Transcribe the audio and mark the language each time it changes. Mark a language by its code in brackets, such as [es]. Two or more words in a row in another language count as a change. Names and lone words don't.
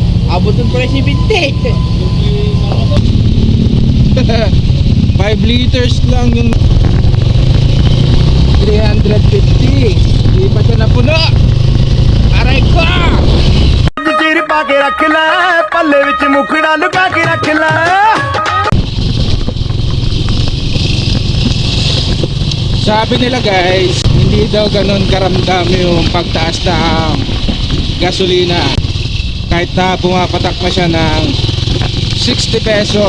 [tl] Abot ng presyo 20. 5 liters lang yung 350. Di pa siya napuno. Aray ko! [pa] ਚੀਰ ਪਾ ਕੇ ਰੱਖ ਲੈ ਪੱਲੇ ਵਿੱਚ ਮੁਖੜਾ ਲੁਕਾ ਕੇ ਰੱਖ ਲੈ [tl] Sabi nila guys, hindi daw ganun karamdam yung pagtaas ng gasolina. Kahit na pumapatak na siya ng 60 pesos.